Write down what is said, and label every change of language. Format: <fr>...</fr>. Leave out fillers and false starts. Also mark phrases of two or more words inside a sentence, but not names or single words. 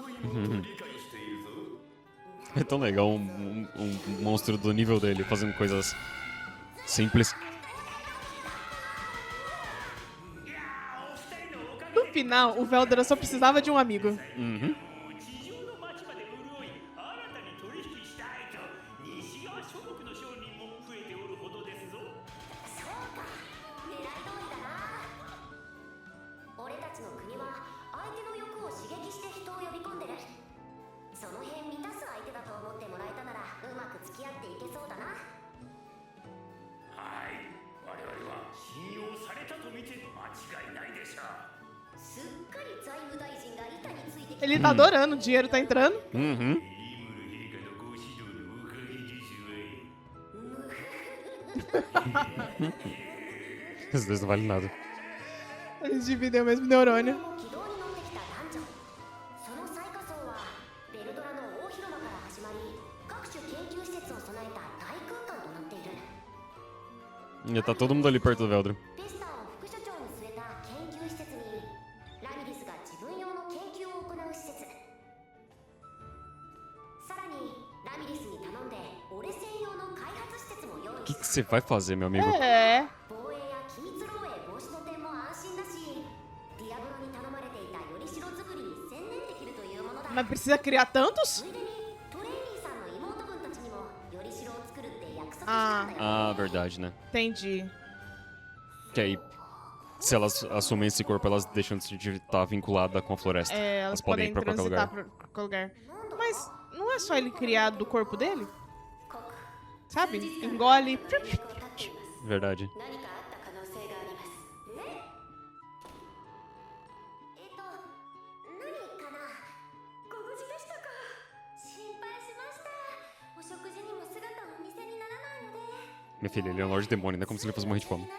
<pt>É tão legal um monstro do nível dele fazendo coisas simples. No final, o Veldora só precisava de um amigo. Uhum.</pt> <ja>地上の町まで潤い新たに取引したいと西側諸国の商人も増えておるほどですぞ。そうか、狙い通りだな。俺たちの国は相手の欲を刺激して人を呼び込んでる。その辺満たす相手だと思ってもらえたならうまく付き合っていけそうだな。はい、我々は信用されたと見て間違いないでしょう。すっかり財務大臣が板についてきた。</ja> <pt>Ele tá adorando, o dinheiro tá entrando. Uhum.</pt> <ja>リムル陛下のご指導のおかげですわい。</ja> <pt>Esses dois não valem nada. Eles dividem o mesmo neurônio.</pt> <ja>軌道に乗ってきたダンジョン。その最下層はベルドラの大広間から始まり各種研究施設を備えた大空間となっている。</ja> <pt>Já tá todo mundo ali perto do Veldra.</pt> <ja>ペスターを副所長に据えた研究施設にラミリスが自分用の研究を行う施設。さらにラミリスに頼んで俺専用の開発施設も用意</ja> <pt>O que</pt> <ja>し</ja> <pt>que você vai fazer, meu amigo? É.</pt> <ja>防衛や機密漏洩防止の点も安心だしディアブロに頼まれていたよりしろ作りに専念できるというものだ。</ja> <pt>Mas precisa criar tantos?</pt> <ja>ついでにトレイニーさんの妹分たちにもよりしろを作るって約束したあんだよ。</ja> <pt>Ah, verdade, né? Entendi. Que aí, se elas assumem esse corpo, elas deixam de estar vinculadas com a floresta. É, elas podem ir pra qualquer transitar lugar. pra qualquer lugar. Mas não é só ele criar do corpo dele? Sabe? Engole.</pt> <ja>連絡を絶っています。</ja> <pt>Verdade.</pt> <ja>何かあった可能性があります。何かな。ご無事でしたか。心配しました。お食事にも姿をお見せにならないので。</ja> <pt>Minha filha, ele é um Lorde Demônio, né? Como se ele fosse morrer de fome.</pt>